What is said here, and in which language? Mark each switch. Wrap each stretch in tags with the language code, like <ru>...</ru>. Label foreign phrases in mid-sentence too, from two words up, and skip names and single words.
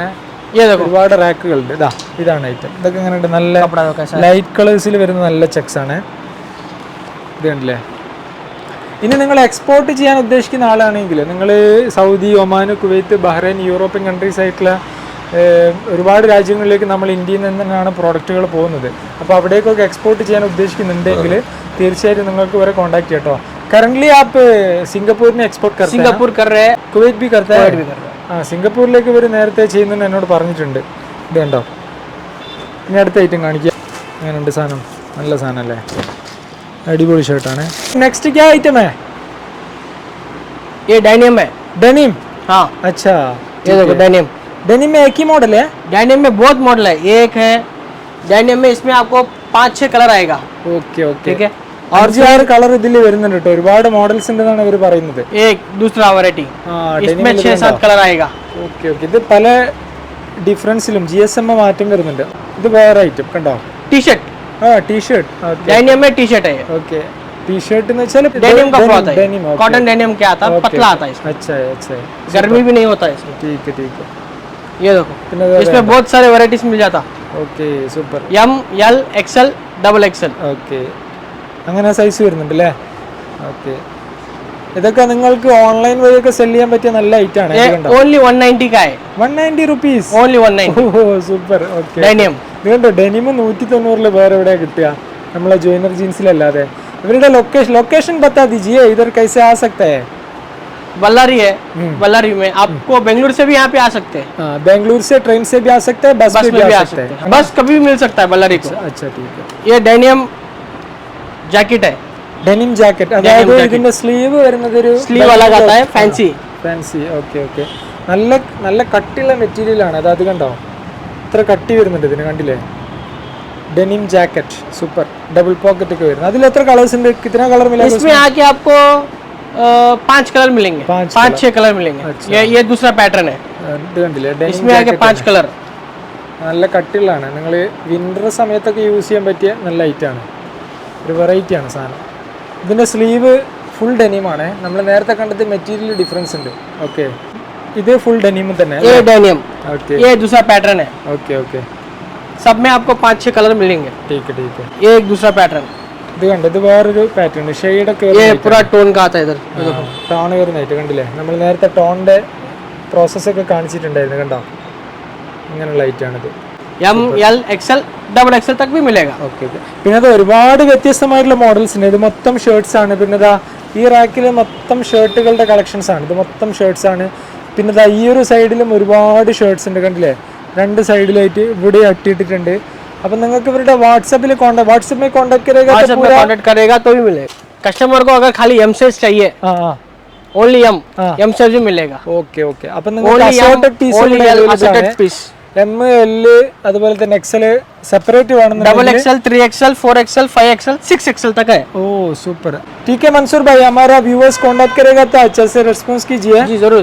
<hi>ये देखो</hi> <ml>ഒരുപാട് റാക്കുകളുണ്ട്. ഇതാണ് ഐറ്റം. ഇതൊക്കെ ഇങ്ങനെ നല്ല</ml> <hi>कपड़ा का कैसा है.</hi> <en>light colours</en> <ml>വരുന്ന നല്ല ചെക്സ് ആണ്. ഇത് കണ്ടില്ലേ? ഇനി നിങ്ങൾ എക്സ്പോർട്ട് ചെയ്യാൻ ഉദ്ദേശിക്കുന്ന ആളാണെങ്കിൽ നിങ്ങൾ സൗദി, ഒമാൻ, കുവൈത്ത്, ബഹ്റൈൻ,</ml> <en>European countries</en> <ml>ആയിട്ടുള്ള ഒരുപാട് രാജ്യങ്ങളിലേക്ക് നമ്മൾ ഇന്ത്യയിൽ നിന്നാണ് പ്രോഡക്റ്റുകൾ പോകുന്നത്. അപ്പോൾ അവിടേക്കൊക്കെ എക്സ്പോർട്ട് ചെയ്യാൻ ഉദ്ദേശിക്കുന്നുണ്ടെങ്കിൽ തീർച്ചയായിട്ടും നിങ്ങൾക്ക് ഇവരെ കോൺടാക്ട് ചെയ്യാം കേട്ടോ.</ml> <hi>करंट आप सिंगापुर में एक्सपोर्ट करते हैं, सिंगापुर कर रहे हैं, कुवैत भी करता है. कुवैत भी कर रहा है.</hi> <ml>സിംഗപ്പൂരിലേക്ക് ഇവർ നേരത്തെ ചെയ്യുന്നതെന്ന് എന്നോട് പറഞ്ഞിട്ടുണ്ട്. ഇത് കണ്ടോ? ഇനി അടുത്ത ഐറ്റം കാണിക്കുക. അങ്ങനെയുണ്ട് സാധനം, നല്ല സാധനം അല്ലേ? അടിപൊളി ഷർട്ടാണ്.</ml> <hi>नेक्स्ट क्या आइटम है? ये डेनिम है. डेनिम. हाँ अच्छा, ये देखो डेनिम. डेनिम में एक ही मॉडल है? डेनिम में बहुत मॉडल है. एक है डेनिम में, इसमें आपको 5-6 कलर आएगा.</hi> <en>okay okay.</en> <hi>ठीक है.</hi> <ml>और 6 കളർ ഇതിൽ വരുന്നുണ്ട് കേട്ടോ. ഒരുപാട് മോഡൽസ് ഉണ്ടെന്നാണ് ഇവർ പറയുന്നത്.</ml> <hi>एक दूसरा वैरायटी, इसमें 6-7 कलर आएगा.</hi> <en>okay okay.</en> <ml>ഇത് പല ഡിഫറൻസിലും GSM മാറ്റം വരുന്നുണ്ട്. ഇത് വേറെ ഐറ്റം കണ്ടോ?</ml> <en>T shirt,</en> <ml>ടീഷർട്ട്.</ml> <hi>डेनिम में</hi> <en>T shirt</en> <hi>है.</hi> <ml>ഓക്കെ. ടീഷർട്ട് എന്ന് വെച്ചാൽ</ml> <hi>डेनिम का आता है, डेनिम.</hi> <en>cotton denim</en> <hi>क्या आता है, पतला आता है इसमें, अच्छा अच्छा, गर्मी भी नहीं होता है इसमें. ठीक है ठीक है. ये देखो इसमें बहुत सारे वैरायटीज मिल जाता.</hi> <en>okay super. M, L, XL, XXL.</en> <ml>ഓക്കെ, അങ്ങനെ സൈസ് വരുന്നുണ്ട് അല്ലേ? ഓക്കെ. ഇതൊക്കെ നിങ്ങൾക്ക് ഓൺലൈൻ വഴിയൊക്കെ സെല് ചെയ്യാൻ പറ്റിയ നല്ല ഐറ്റം ആണ്.</ml> <hi>ओनली 190 का है.</hi> <ml>190 റുപ്പീസ്.</ml> <hi>ओनली 190.</hi> <en>oh super. okay.</en> <hi>डेनिम.</hi> <ml>ഇത് കണ്ടോ? ഡെനിം 190 വേറെ എവിടെ കിട്ടുക? നമ്മളെ ജോയിനർ ജീൻസിലല്ലാതെ. ഇവരുടെ ലൊക്കേഷൻ</ml> <hi>बता दीजिए, इधर कैसे आ सकता है? बल्लारी है, बल्लारी में आपको बेंगलुरु से भी यहाँ पे आ सकते हैं. बेंगलुरु से ट्रेन से भी आ सकता है, बस में भी आ सकता है. बस कभी भी मिल सकता है बल्लारी को. अच्छा ठीक है. ये डेनियम जैकेट है.</hi> <en>denim jacket,</en> <ml>അതായത് ഇതിന്റെ സ്ലീവ് വരുന്നത് ഒരു</ml> <hi>स्लीव अलग आता है, फैंसी.</hi> <en>fancy. okay okay.</en> <ml>നല്ല നല്ല കട്ടിയുള്ള മെറ്റീരിയൽ ആണ്. അത് കണ്ടോ? ഇത്ര കട്ടി വരുന്നുണ്ട് ഇതിന്, കണ്ടില്ലേ?</ml> <en>denim jacket super. double pocket</en> <ml>ഒക്കെ വരുന്നത്. അതിൽ എത്ര കളേഴ്സ് ഉണ്ട്?</ml> <hi>कितना कलर मिलेगा इसमें? आके आपको 5 कलर मिलेंगे, 5-6 कलर मिलेंगे. ये दूसरा पैटर्न है.</hi> <ml>ഇത് കണ്ടില്ലേ? ഡെനിം</ml> <hi>इसमें आके 5 कलर.</hi> <ml>നല്ല കട്ടിയുള്ളതാണ്. നിങ്ങൾ വിന്റർ സമയത്തൊക്കെ യൂസ് ചെയ്യാൻ പറ്റിയ നല്ല ഐറ്റാണ്. ഒരു വെറൈറ്റി ആണ് സാധനം. ഇതിന്റെ സ്ലീവ്</ml> <en>full denimആണ്.</en> <ml>നമ്മൾ നേരത്തെ കണ്ടത്</ml> <en>material difference</en> <ml>ഉണ്ട്. ഓക്കെ, ഇത്</ml> <en>full denim</en> <ml>തന്നെ.</ml> <hi>ये डेनियम.</hi> <ml>ഓക്കെ</ml> <hi>ये दूसरा पैटर्न है.</hi> <en>okay okay.</en> <hi>सब में आपको 5-6 कलर मिलेंगे. ठीक है ठीक है. ये एक दूसरा पैटर्न.</hi> <ml>ഇത് കണ്ടോ? ഇത് വേറൊരു പാറ്റേൺ, ഷെയ്ഡൊക്കെ</ml> <hi>ये पूरा टोन का आता है इधर.</hi> <ml>ടോൺ വരുന്നതായിട്ട് കണ്ടില്ലേ? നമ്മൾ നേരത്തെ ടോണിന്റെ പ്രോസസ്സൊക്കെ കാണിച്ചിട്ടുണ്ടായിരുന്നു. കണ്ടോ? ഇങ്ങനെയുള്ള ഐറ്റാണിത്.</ml> <hi>M, L, XL, XXL तक भी मिलेगा.</hi> <en>okay okay.</en> <ml>പിന്നെ അത് ഒരുപാട് വ്യത്യസ്തമായിട്ടുള്ള മോഡൽസ് ഉണ്ട്. ഇത് മൊത്തം ഷർട്ട്സ് ആണ്. പിന്നെ ഇതാ ഈ റാക്കിൽ മൊത്തം ഷർട്ടുകളുടെ കളക്ഷൻസ് ആണ്. ഇത് മൊത്തം ഷർട്ട്സ് ആണ്. പിന്നെ ഇതാ ഈ ഒരു സൈഡിലും ഒരുപാട് ഷർട്ട്സ് ഉണ്ട്. കണ്ടില്ലേ? 2 സൈഡിലായിട്ട് ഇവിടെ അട്ടിയിട്ടിട്ടുണ്ട്. അപ്പം നിങ്ങൾക്ക് ഇവരുടെ വാട്സാപ്പിൽ കോൺടാക്ട്</ml> <hi>करेगा तो भी मिलेगा. कस्टमर को अगर खाली M साइज चाहिए,</hi> <en>only M size</en> <hi>भी मिलेगा.</hi> <en>okay okay.</en> <ml>അപ്പം നിങ്ങൾക്ക്</ml> <hi>पीस</hi> <ml>M, L അതുപോലെ തന്നെ XL സെപ്പറേറ്റ് വേണമെന്നുണ്ടെങ്കിൽ</ml> <hi>XXL, 3XL, 4XL, 5XL, 6XL तक है.</hi> <en>oh super.</en> <hi>ठीक है मंसूर भाई, हमारा</hi> <en>viewers contact</en> <hi>करेगा तो अच्छे से रिस्पॉन्स कीजिए. जी जरूर.</hi>